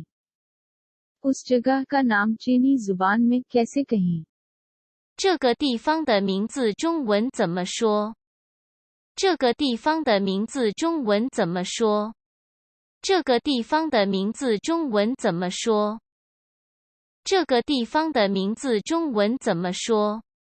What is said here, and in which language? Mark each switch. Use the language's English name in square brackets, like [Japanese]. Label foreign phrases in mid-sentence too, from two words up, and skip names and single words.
[Hindi] उस जगह का नाम चीनी जुबान में कैसे कहें? [Chinese] 这个地方的名字中文怎么说？这个地方的名字中文怎么说？这个地方的名字中文怎么说？这个地方的名字中文怎么说？